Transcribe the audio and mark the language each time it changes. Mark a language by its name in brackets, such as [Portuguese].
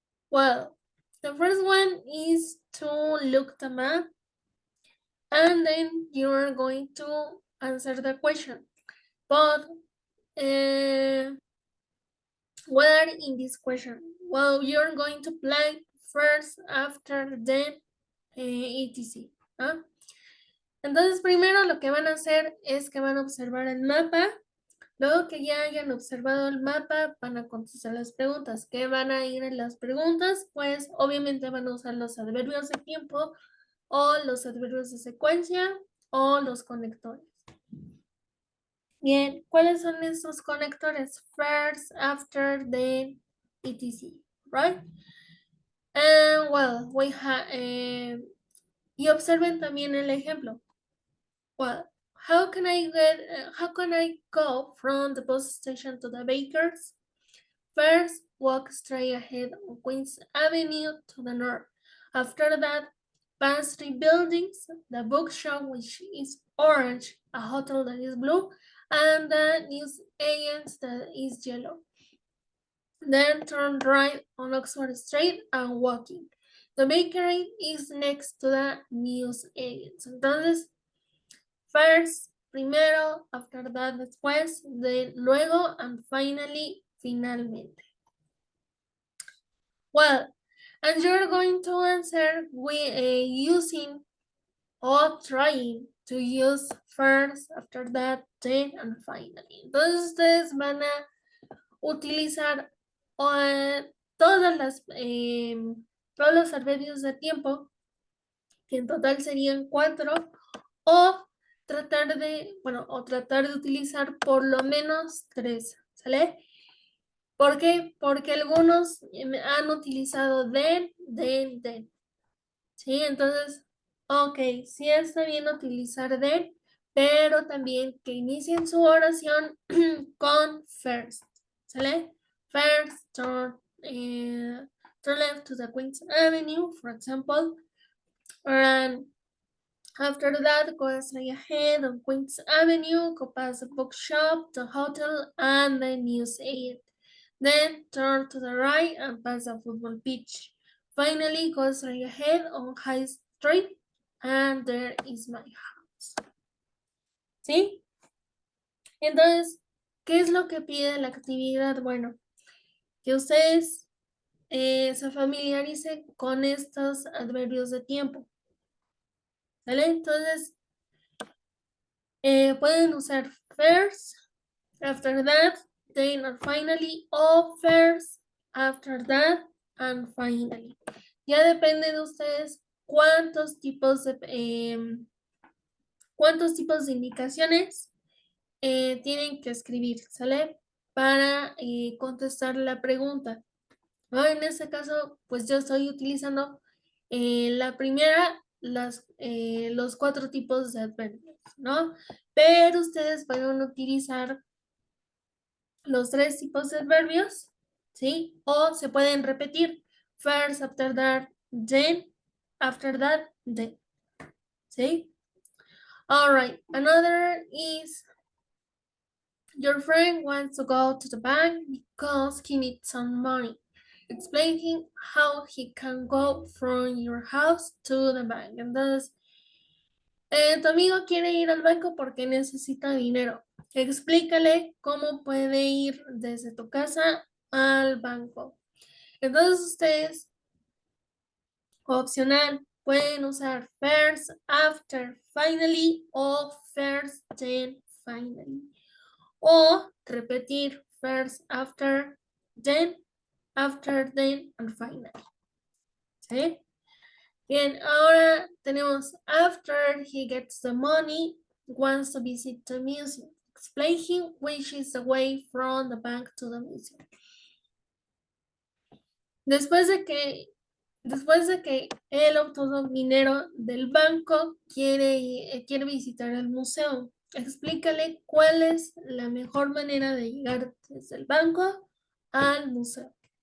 [English] Well, the first one is to look the map and then you're going to answer the question. But what are in this question? Well, you're going to play first, after, then, etc. ¿Ah? [Spanish] Entonces, primero lo que van a hacer es que van a observar el mapa. Luego que ya hayan observado el mapa, van a contestar las preguntas. ¿Qué van a ir en las preguntas? Pues obviamente van a usar los adverbios de tiempo o los adverbios de secuencia o los conectores. Bien, ¿cuáles son esos conectores? [English] First, after, then, etc. Right? And well, we have, [Spanish] y observen también el ejemplo. [English] Well, how can I go from the bus station to the baker's? First, walk straight ahead on Queens Avenue to the north. After that, pass 3 buildings, the bookshop, which is orange, a hotel that is blue, and the news agents that is yellow. Then turn right on Oxford Street and walking. The bakery is next to the news agents. [Spanish] Entonces, first, primero, after that, después, then, luego, and finally, finalmente. [English] Well, and you're going to answer with using or trying to use first, after that, then, and finally. [Spanish] Entonces ustedes van a utilizar todos los adverbios de tiempo, que en total serían 4, o tratar de utilizar por lo menos 3, ¿sale? ¿Por qué? Porque algunos han utilizado then. ¿Sí? Entonces, ok, sí está bien utilizar then, pero también que inicien su oración con first, ¿sale? [English] First, turn left to the Queens Avenue, for example, and after that, go straight ahead on Queens Avenue, go past the bookshop, the hotel, and the news aid. Then turn to the right and pass the football pitch. Finally, go straight ahead on High Street, and there is my house. [Spanish] ¿Sí? Entonces, ¿qué es lo que pide la actividad? Bueno, que ustedes se familiaricen con estos adverbios de tiempo. ¿Vale? Entonces, Pueden usar first, after that, then or finally, o first, after that, and finally. Ya depende de ustedes cuántos tipos de indicaciones tienen que escribir, ¿sale? Para contestar la pregunta. ¿No? En este caso, pues yo estoy utilizando la primera, los 4 tipos de adverbios, ¿no? Pero ustedes van a utilizar los 3 tipos de adverbios, ¿sí? O se pueden repetir. [English] First, after that, then, after that, then, ¿sí? All right, another is your friend wants to go to the bank because he needs some money. Explaining how he can go from your house to the bank. [Spanish] Entonces, tu amigo quiere ir al banco porque necesita dinero. Explícale cómo puede ir desde tu casa al banco. Entonces, ustedes, opcional, pueden usar first, after, finally o first, then, finally. O repetir first, after, then, and finally. ¿Sí? Bien, ahora tenemos [English] after he gets the money, wants to visit the museum. Explain him which is the way from the bank to the museum. [Spanish] Después de que él obtuvo dinero del banco, quiere visitar el museo. Explícale cuál es la mejor manera de llegar desde el banco al museo.